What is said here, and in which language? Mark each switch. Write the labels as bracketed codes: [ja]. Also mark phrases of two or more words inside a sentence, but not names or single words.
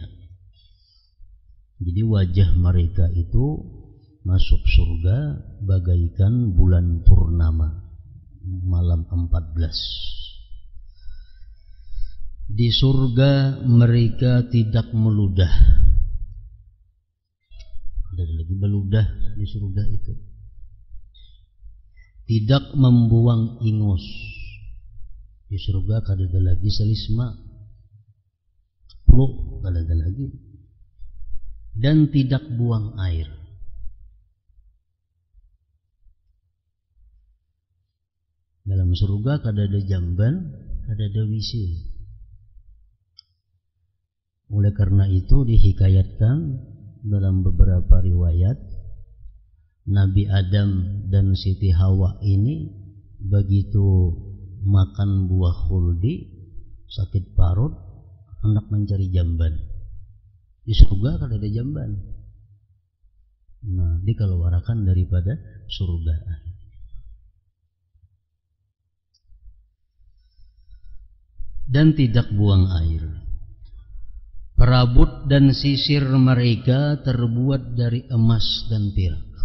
[id] Jadi wajah mereka itu masuk surga bagaikan bulan purnama malam 14. Di surga mereka tidak meludah. Ada lagi meludah di surga itu. Tidak membuang ingus. [bjn] Di surga kada ada lagi selisma. Peluk kada ada lagi. Dan tidak buang air. Dalam surga kada ada jamban, kada ada WC. Oleh karena itu dihikayatkan dalam beberapa riwayat, Nabi Adam dan Siti Hawa ini begitu makan buah khuldi, sakit parut, hendak mencari jamban. Di surga kada ada jamban. Nah, [id] dikeluarkan daripada surga. Dan tidak buang air. Perabot dan sisir mereka terbuat dari emas dan perak.